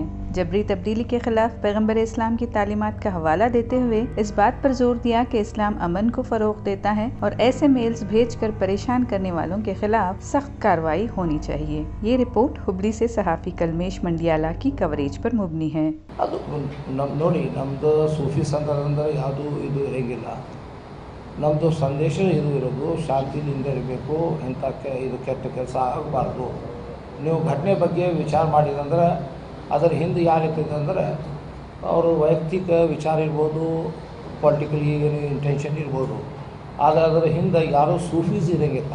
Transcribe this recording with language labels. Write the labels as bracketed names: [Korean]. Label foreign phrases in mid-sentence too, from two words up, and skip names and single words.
[Urdu] جبری تبدیلی کے خلاف پیغمبر اسلام کی تعلیمات کا حوالہ دیتے ہوئے اس بات پر زور دیا کہ اسلام امن کو فروغ دیتا ہے اور ایسے میلز بھیج کر پریشان کرنے والوں کے خلاف سخت کارروائی ہونی چاہیے. یہ رپورٹ ہبلی سے صحافی کلمیش منڈیالا کی کوریج پر مبنی ہے. [Kannada] ನೋಡಿ ನಮ್ಮದು ಸೂಫಿ ಸಂಘದಿಂದ ಯಾವುದು ಇದು ಇರಂಗಿಲ್ಲ. ನಮ್ಮದು ಸಂದೇಶ ಇದು ಇರೋದು ಶಾಂತಿಯಿಂದ ಇರಬೇಕು, ಇಂಥ ಇದು ಕೆಟ್ಟ ಕೆಲಸ ಆಗಬಾರ್ದು. ನೀವು ಘಟನೆ ಬಗ್ಗೆ ವಿಚಾರ ಮಾಡಿದಂದ್ರೆ ಅದರ ಹಿಂದೆ ಯಾರು ಇರ್ತದೆ ಅಂದರೆ ಅವರು ವೈಯಕ್ತಿಕ ವಿಚಾರ ಇರ್ಬೋದು, ಪೊಲಿಟಿಕಲಿ ಏನು ಇಂಟೆನ್ಷನ್ ಇರ್ಬೋದು, ಆದರೆ ಅದರ ಹಿಂದೆ ಯಾರೂ ಸೂಫೀಸ್ ಇರೋಂಗಿಲ್ಲ.